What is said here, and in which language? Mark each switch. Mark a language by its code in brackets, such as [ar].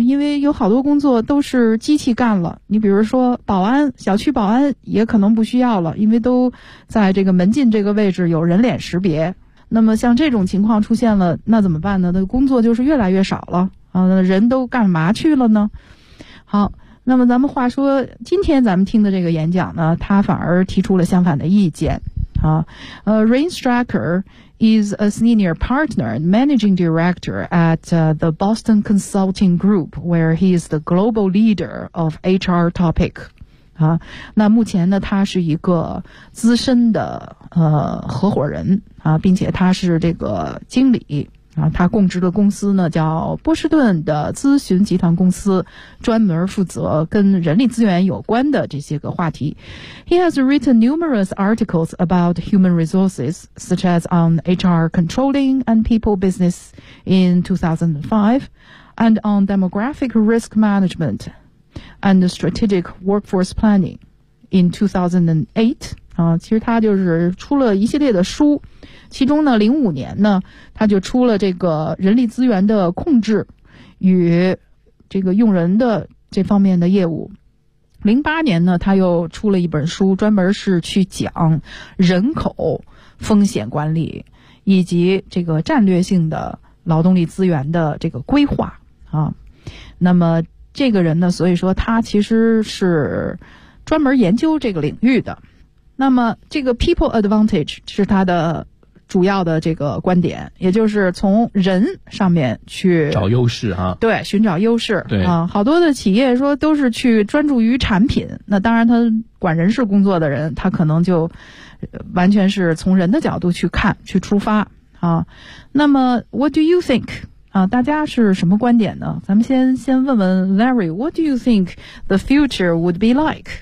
[zh] 因为有好多工作都是机器干了，你比如说保安，小区保安也可能不需要了，因为都在这个门禁这个位置有人脸识别。那么像这种情况出现了，那怎么办呢？那工作就是越来越少了人都干嘛去了呢？好，那么咱们话说，今天咱们听的这个演讲呢，他反而提出了相反的意见。 [en] Rain Stracker is a senior partner and managing director at the Boston Consulting Group, where he is the global leader of HR topic. [zh] 那目前呢，他是一个资深的合伙人啊，并且他是这个经理啊。他供职的公司呢叫波士顿的咨询集团公司，专门负责跟人力资源有关的这些个话题。 [en] He has written numerous articles about human resources, such as on HR controlling and people business in 2005, and on demographic risk management and strategic workforce planning in 2008. [zh] 其实他就是出了一系列的书，其中呢05年呢他就出了这个人力资源的控制与这个用人的这方面的业务。 08年呢他又出了一本书，专门是去讲人口风险管理以及这个战略性的劳动力资源的这个规划啊。那么这个人呢，所以说他其实是专门研究这个领域的。那么这个 people advantage 是他的主要的这个观点，也就是从人上面去找优势啊，对，寻找优势，对啊，好多的企业说都是去专注于产品，那当然他管人事工作的人，他可能就完全是从人的角度去看去出发啊。那么 what do you think 啊？大家是什么观点呢？ [en] 咱们先问问 Larry， what do you think the future would be like？